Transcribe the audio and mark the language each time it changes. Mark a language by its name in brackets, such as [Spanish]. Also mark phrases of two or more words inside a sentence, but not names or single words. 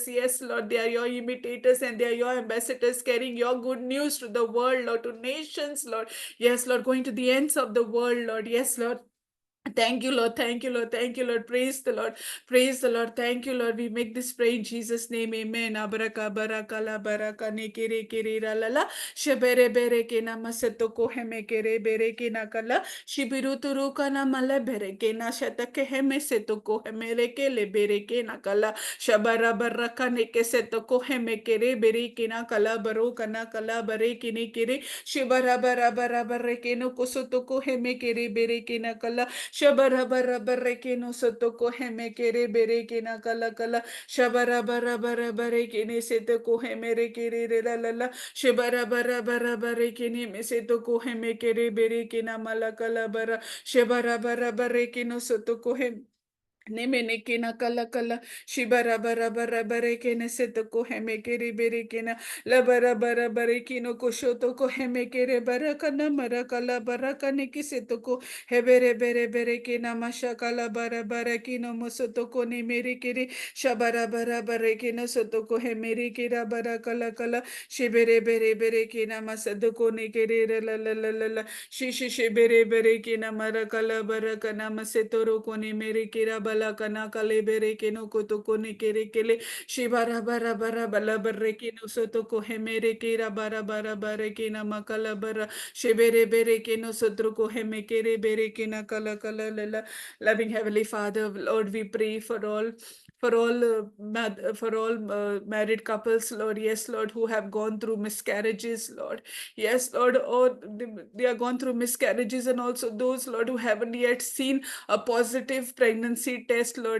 [English] Yes, Lord. They are your imitators and they are your ambassadors carrying your good news to the world, Lord, to nations, Lord. Yes, Lord. Going to the ends of the world, Lord. Yes, Lord. Thank you, Lord. Thank you, Lord. Thank you, Lord. Praise the Lord. Praise the Lord. Thank you, Lord. We make this prayer in Jesus' name. Amen. Abaraka baraka la baraka ne kere kere ra la la. Shabere bere ke na masato ko heme kere bere ke na kala. Shibiru turu ka na mala bere ke na shata ke heme seto ko heme re ke le bere ke na kala. Shabara baraka ne ke seto ko heme kere bere ke na kala baro kana kala bare ke ne kere. Shibara bara bara bare ke no kosoto ko heme kere bere ke na kala. Shabara bara bara ke no soto ko heme kere bere ke na kala kala shabara bara bara bare ke ne sete ko heme re kere re la la la shabara bara bara bare ke ne me seto ko heme kere bere ke na mala kala bara shabara bara bare ke no soto ko hem Nemene kina kala kala shibara bara bara bare kene seto ko heme kere bere kena la bara bara bare kino ko shoto ko heme kere bara kana mara kala bara kane kiseto ko hebere bere bere kena masha kala bara bara kino mosoto ko ne mere kere shabara bara bare kena soto ko hemere kera bara kala kala shibere bere bere kena masado ko ne kere la la la la la shi shi shi bere bere kena mara kala bara kana masetoro ko ne mere kera kala kana kale bere keno koto kone kere kele shibara bara bara bala barre keno soto kohe mere kera bara bara bare kena makala bara shibere bere keno sotro kohe mekere bere kena kala kala lala. Loving Heavenly Father, Lord, we pray for all married couples, Lord. Yes, Lord, who have gone through miscarriages, Lord. Yes, Lord, oh, they are gone through miscarriages, and also those, Lord, who haven't yet seen a positive pregnancy test, Lord.